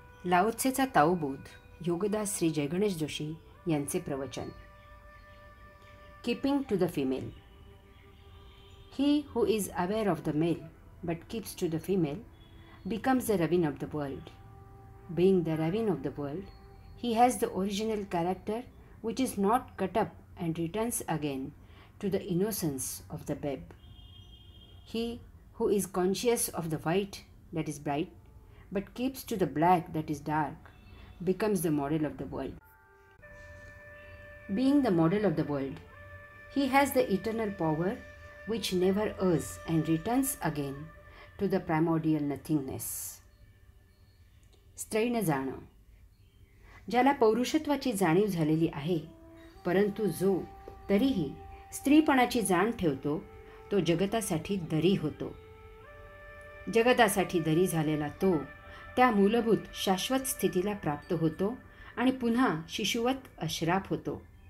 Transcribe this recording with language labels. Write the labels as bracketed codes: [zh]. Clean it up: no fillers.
[mr] लाओत्सेचा ताओबोध योगदास श्री जयगणेश जोशी यांचे प्रवचन. [en] Keeping to the female. He who is aware of the male but keeps to the female becomes the ravin of the world. Being the ravin of the world, he has the original character which is not cut up and returns again to the innocence of the babe. He who is conscious of the white that is bright but keeps to the black that is dark becomes the model of the world. Being the model of the world, he has the eternal power which never errs and returns again to the primordial nothingness. [mr] स्त्रैण जाणं. ज्याला पौरुषत्वाची जाणीव झालेली आहे, परंतु जो तरीही स्त्रीपणाची जाण ठेवतो, तो जगतासाठी दरी होतो. जगतासाठी दरी झालेला तो त्या मूलभूत शाश्वत स्थितीला प्राप्त होतो आणि पुन्हा शिशुवत अश्राप होतो.